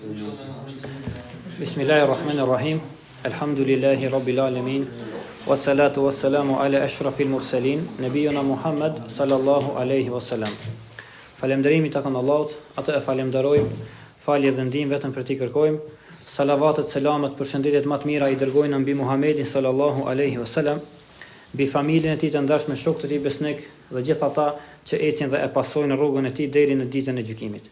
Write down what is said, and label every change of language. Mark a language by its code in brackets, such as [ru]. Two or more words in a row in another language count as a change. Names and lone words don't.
[ar] بسم الله الرحمن الرحيم. الحمد لله رب العالمين. والصلاة والسلام على أشرف المرسلين، نبينا محمد صلى الله عليه وسلم. [sq] Falënderimi takon Allahut, atë e falenderojmë, falje dhe ndihmë vetëm për t'i kërkojmë. Salavatet, selamet, përshëndetjet më të mira i dërgojnë mbi Muhammedin [ar] صلى الله عليه وسلم, [sq] mbi familjen e tij të ndarshme, shokët e tij besnik dhe gjithë ata që ecin dhe e pasojnë rrugën e tij deri në ditën e gjykimit.